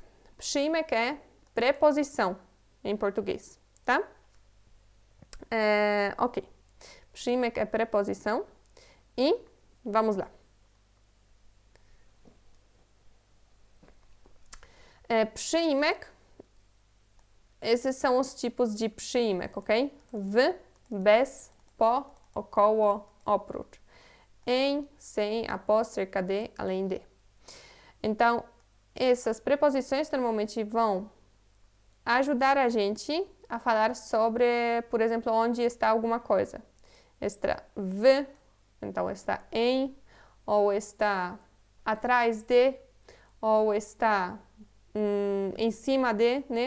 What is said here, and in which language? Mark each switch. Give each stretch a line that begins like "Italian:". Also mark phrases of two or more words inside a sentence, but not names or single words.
Portuguese: Przyimek é preposição em português, tá? Ok. Przyimek é preposição e vamos lá. Przyimek, esses são os tipos de przyimek, ok?
Polish: W, bez, po, około, oprócz.
Portuguese: Em, sem, após, cerca de, além de. Então, essas preposições normalmente vão ajudar a gente a falar sobre, por exemplo, onde está alguma coisa. Está v, então está em, ou está atrás de, ou está em cima de, né?